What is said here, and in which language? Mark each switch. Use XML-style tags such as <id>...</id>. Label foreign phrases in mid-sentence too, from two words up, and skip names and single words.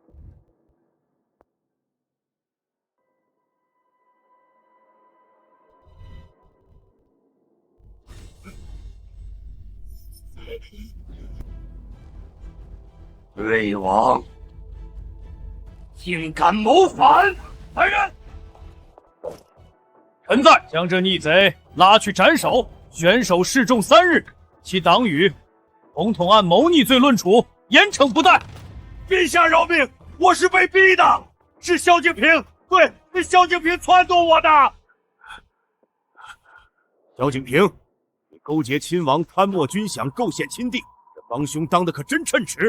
<zh>瑞王竟敢謀反！来人，臣在，将這逆賊拉去斩首，悬首示众3 日，其黨羽統統按謀逆罪論處，嚴懲不貸。陛下饒命，我是被逼的，是蕭敬平，對，是蕭敬平撺掇我的。蕭敬平，你勾結親王，貪墨軍饷，構陷親弟，這幫兇當的可真稱職。</zh>